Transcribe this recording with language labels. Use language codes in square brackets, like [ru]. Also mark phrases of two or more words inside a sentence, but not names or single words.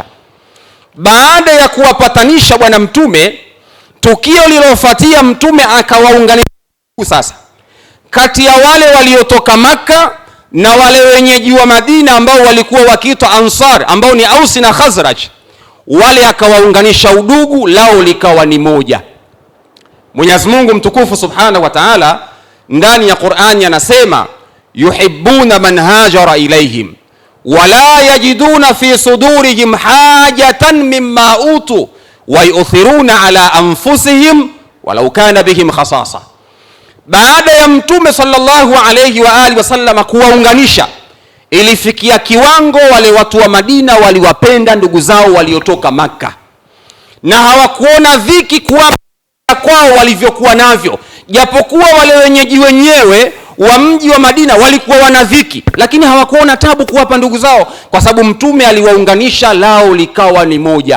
[sw] Baada ya kuwapatanisha bwana Mtume, tukio lilofuatia Mtume akawaunganisha sasa kati ya wale waliotoka Makka na wale wenyeji wa Madina ambao walikuwa wakiitwa Ansar, ambao ni Ausi na Khazraj. Wale akawaunganisha udugu, lao likawa ni moja. Mwenyezi Mungu mtukufu [ar] سبحانه وتعالى [sw] ndani ya Qur'ani anasema [ar] يحبون من هاجر إليهم ولا يجدون في صدورهم حاجة مما أوتوا ويؤثرون على أنفسهم ولو كان بهم خصاصة. [sw] Baada ya Mtume [ar] صلى الله عليه وآله وسلم [sw] kuwaunganisha, ilifikia kiwango wale watu wa Madina waliwapenda ndugu zao waliotoka Makka na hawakuona dhiki kuwapa kwao walivyokuwa navyo, japokuwa wale wenyeji wenyewe wa mji wa Madina walikuwa wana dhiki, lakini hawakuona tabu kuwapa ndugu zao, kwa sababu Mtume aliwaunganisha, lao likawa ni moja.